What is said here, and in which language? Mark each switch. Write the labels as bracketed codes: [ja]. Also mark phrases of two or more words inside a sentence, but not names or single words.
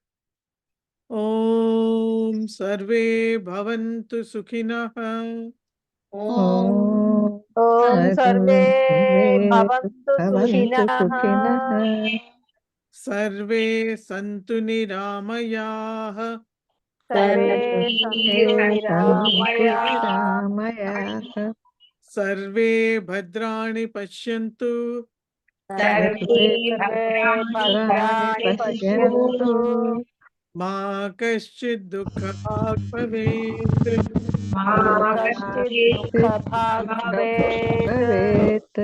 [sa] ओम सर्वे भवन्तु सुखिनः. ఓం సర్వే భవంతు సుఖినః. सर्वे सन्तु निरामयाः. సర్వే సంతు నిరామయాః. सर्वे भद्राणि पश्यन्तु. सर्वे భద్రాణి పశ్యంతు. मा कश्चित् दुःखभाग् भवेत्. मा కశ్చిత్ దుఃఖభాగ్ భవేత్.